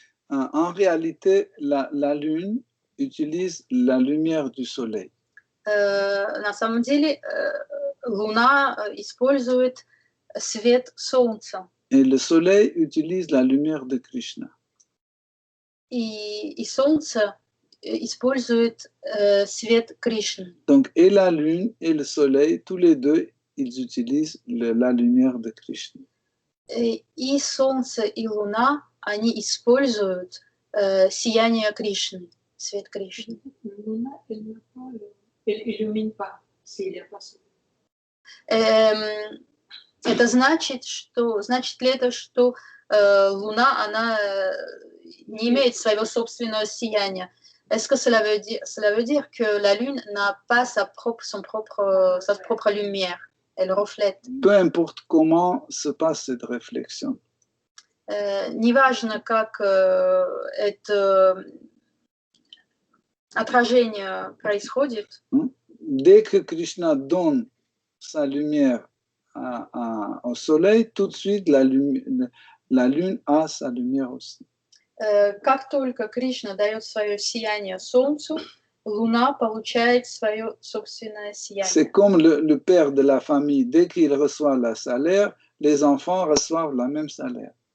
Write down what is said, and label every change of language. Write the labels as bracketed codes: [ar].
[fr] En réalité, la lune utilise la lumière du soleil. [ru] На самом деле, луна использует свет солнца. [fr] Et le soleil utilise la lumière de Krishna. [ru] И солнце использует свет Кришны. [fr] Donc, et la lune et le soleil, tous les deux, ils utilisent la lumière de Krishna. [ru] И солнце, и луна, они используют сияние Кришны, свет Кришны. Луна, [fr] elle illumine pas s'il n'y a pas soleil. [ru] Это значит ли это, что луна, она не имеет своего собственного сияния? [fr] Est-ce que cela veut dire que la lune n'a pas sa propre lumière? Elle reflète. Peu importe comment se passe cette réflexion. [ru] Неважно, как это отражение происходит. [fr] Dès que Krishna donne sa lumière au soleil, tout de suite la lune a sa lumière aussi. [ru] Как только Кришна дает свое сияние солнцу, луна получает свое собственное сияние. [fr] C'est comme le père de la famille, dès qu'il reçoit le salaire, les enfants reçoivent le même salaire.